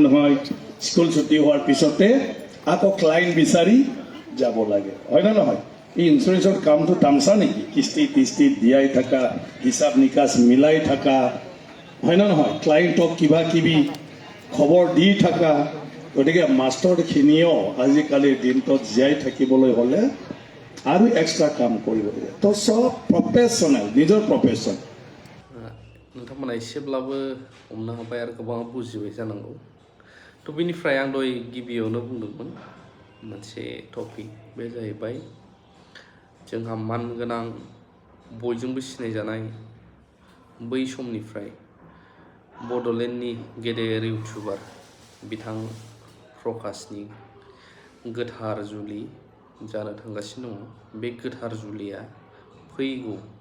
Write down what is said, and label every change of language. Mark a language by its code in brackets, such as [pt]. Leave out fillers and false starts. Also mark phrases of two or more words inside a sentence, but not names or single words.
[as] হয় স্কুল ছুটি হোৱাৰ পিছতে আকৌ ক্লাইণ্ট বিচাৰি যাব লাগে হয় না নহয় এই ইঞ্চুৰেঞ্চৰ কামটো তামচা নেকি কিস্তি দিয়াই থকা হিচাপ নিকাচ মিলাই থকা হয় না নহয় ক্লাইণ্টক কিবা কিবি খবৰ দি থকা গতিকে মাষ্টৰখিনিয়েও আজিকালিৰ দিনটোত জীয়াই থাকিবলৈ হ'লে আৰু এক্সট্ৰা কাম কৰিব লাগে তো চব প্ৰফেশ্যনেল নিজৰ प्रफेशन [brx] नोंथांमोना एसेब्लाबो हमनो हाबाय आरो गोबां बुजिबाय जानांगौ थ' बिनिफ्राय आं दहाय गिबियावनो बुंदोंमोन मोनसे टपिक बे जाहैबाय जोंहा मानगोनां बयजोंबो सिनायजानाय बै समनिफ्राय बड'लेण्डनि गेदेर इउटुबार बिथां प्रकाशनि गोथार जुलि जानो थांगासिनो दङ बे गोथार जुलिया फैगौ